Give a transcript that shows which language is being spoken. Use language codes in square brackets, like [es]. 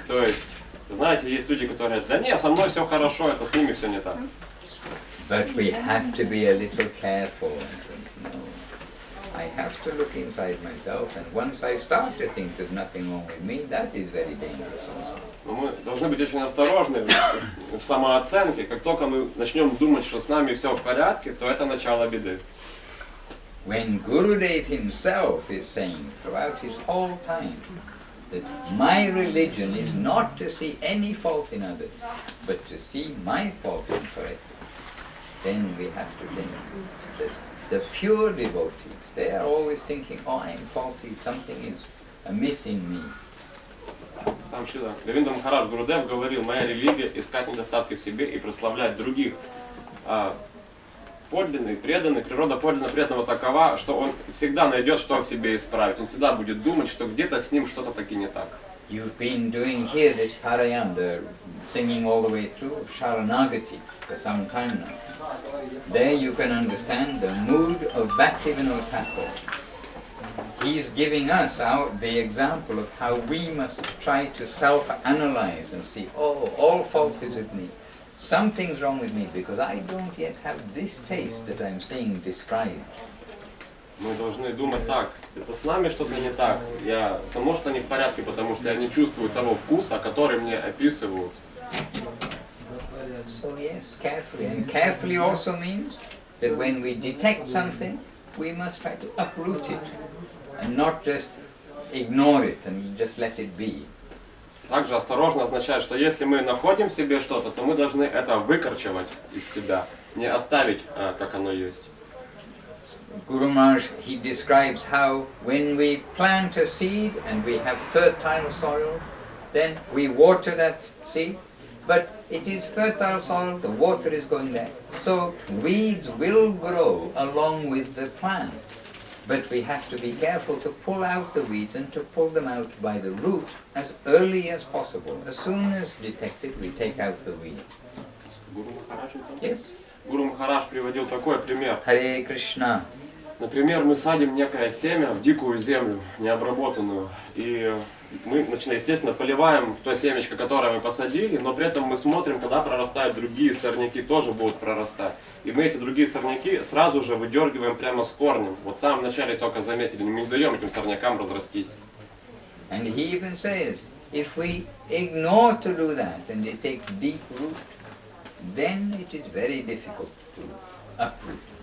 [ru] То есть, знаете, есть люди, которые говорят, да нет, со мной все хорошо, это с ними все не так. [en] But we have to be a little careful. No, I have to look inside myself, and once I start to think there's nothing wrong with me, that is very dangerous also. [ru] Но мы должны быть очень осторожны в самооценке. Как только мы начнем думать, что с нами все в порядке, то это начало беды. [en] When Gurudev himself is saying throughout his whole time that my religion is not to see any fault in others, but to see my fault and correct it, then we have to think that the pure devotees, they are always thinking, oh, I am faulty, something is amiss in me. [ru] Сам Шрила Говинда Махарадж Гурудев говорил, моя религия — искать недостатки в себе и прославлять других. Подлинный, преданный, природа подлинно преданного такова, что он всегда найдет, что в себе исправить. Он всегда будет думать, что где-то с ним что-то таки не так. [en] You've been doing here this parayanda, singing all the way through Sharanagati for some time now. There you can understand the mood of Bhaktivinoda Thakur. He is giving us the example of how we must try to self-analyze and see, oh, all fault is with me. Something's wrong with me because I don't yet have this taste that I'm seeing described. [ru] Мы должны думать так, это с нами что-то не так, я само что не в порядке, потому что я не чувствую того вкуса, который мне описывают. [en] So yes, carefully. And carefully also means that when we detect something, we must try to uproot it and not just ignore it and just let it be. [ru] Также осторожно означает, что если мы находим в себе что-то, то мы должны это выкорчевать из себя, не оставить, как оно есть. [en] Guru Maharaj, he describes how when we plant a seed and we have fertile soil, then we water that seed, but it is fertile soil, the water is going there, so weeds will grow along with the plant. But we have to be careful to pull out the weeds and to pull them out by the root as early as possible. As soon as detected, we take out the weed. [ru] Гуру Махарадж? [en] Yes? [ru] Гуру Махарадж приводил такой пример. [en] Hare Krishna. [ru] Например, мы садим некое семя в дикую землю, необработанную, и мы, естественно, поливаем то семечко, которое мы посадили, но при этом мы смотрим, когда прорастают другие сорняки, тоже будут прорастать. И мы эти другие сорняки сразу же выдергиваем прямо с корнем. Вот в самом начале только заметили, мы не даем этим сорнякам разрастись. [en] And he even says, if we ignore to do that and it takes deep root, then it is very difficult to uproot.